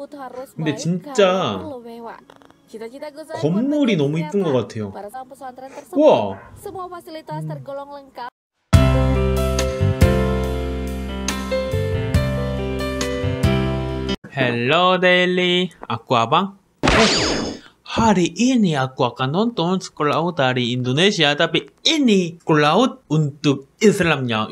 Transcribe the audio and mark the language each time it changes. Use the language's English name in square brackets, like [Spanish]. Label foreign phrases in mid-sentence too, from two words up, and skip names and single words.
[Indonesian] tersebut harus [Korean] 근데 [Indonesian] baik [Korean] 진짜 [Indonesian] karena perlu mewah. Cita-cita Gus Zain pun [Korean] 건물이 [Indonesian] menjadi [Korean] 너무 이쁜 것 [Indonesian] kenyataan. [Korean] 같아요. [Indonesian] Pada saat pesantren tersebut, [Korean] 우와! [Indonesian] semua fasilitas tergolong lengkap. Hello Daily, aku Abang. Hari ini aku akan nonton School Out dari Indonesia, tapi ini School Out untuk Islamnya.